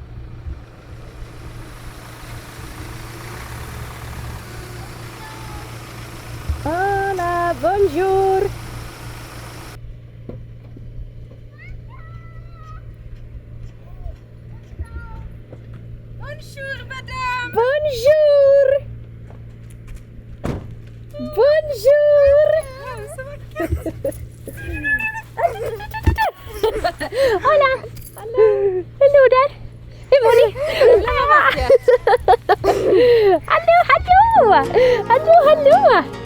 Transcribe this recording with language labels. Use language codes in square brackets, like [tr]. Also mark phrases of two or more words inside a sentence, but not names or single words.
[es] Hola, [fr] bonjour. Bonjour, madame. Bonjour. Bonjour. [es] Hola. [sv] Hallo där. Hur mår ni? Hallå, hallå. Hallå, hallå.